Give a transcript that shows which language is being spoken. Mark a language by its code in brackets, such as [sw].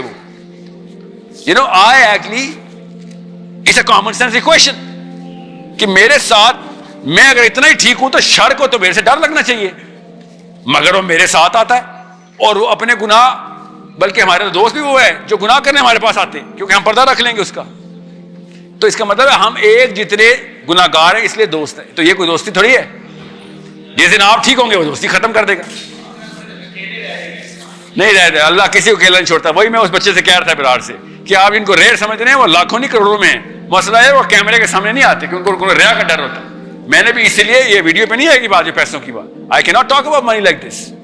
[ur] وہ [en] I actually it's a common sense equation [ur] کہ میرے ساتھ میں اگر اتنا ہی ٹھیک ہوں تو شر کو تو میرے سے ڈر لگنا چاہیے. مگر وہ میرے ساتھ آتا ہے اور وہ اپنے گناہ، بلکہ ہمارے دوست بھی وہ ہے جو گناہ کرنے ہمارے پاس آتے ہیں کیونکہ ہم پردہ رکھ لیں گے اس کا. تو اس کا مطلب ہے ہم ایک جتنے گناہ گار ہیں اس لیے دوست ہیں. تو یہ کوئی دوستی تھوڑی ہے. جس دن آپ ٹھیک ہوں گے وہ دوستی ختم کر دے گا. نہیں رہتے، اللہ کسی کو اکیلا نہیں چھوڑتا. وہی میں اس بچے سے کہہ رہا تھا برار سے کہ آپ ان کو ریئر سمجھ رہے ہیں، وہ لاکھوں نہیں کروڑوں میں ہیں. مسئلہ ہے وہ کیمرے کے سامنے نہیں آتے کیونکہ ان کو ریا کا ڈر ہوتا ہے. میں نے بھی اسی لیے یہ ویڈیو پہ نہیں آئے گی بات، جو پیسوں کی بات. [en] I کی not talk about money like this.